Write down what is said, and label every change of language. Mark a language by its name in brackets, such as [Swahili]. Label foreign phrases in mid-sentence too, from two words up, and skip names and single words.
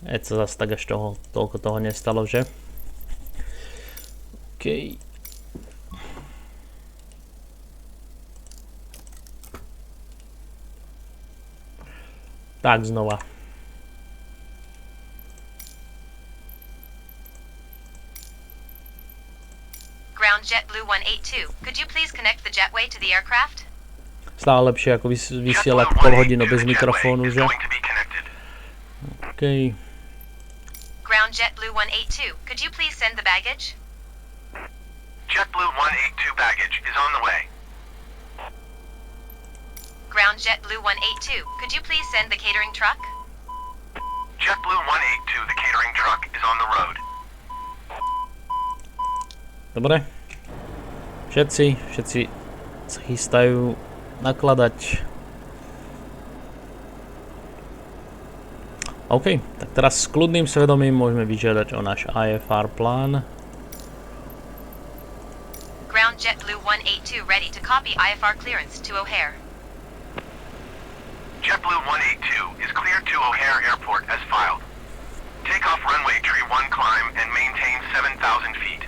[Slovak] Sa zase tak až toľko toho nestalo, že? OK. Tak znova. [English] Ground JetBlue 182. Could you please connect the jetway to the aircraft? [Slovak] Stále lepšie ako vysielať pol hodinu bez mikrofónu, že? OK. [English] Ground JetBlue 182. Could you please send the baggage? JetBlue 182 baggage is on the way. Ground JetBlue 182. Could you please send the catering truck? JetBlue 182, the catering truck is on the road. [Slovak] Dobre. Všetci sa chystajú nakladať. OK, tak teraz s kľudným svedomím môžeme vyžiadať o náš IFR plán. [English] Ground JetBlue 182 ready to copy IFR clearance to O'Hare. JetBlue 182 is cleared to O'Hare Airport as filed. Take off runway tree 1 climb and maintain 7,000 feet.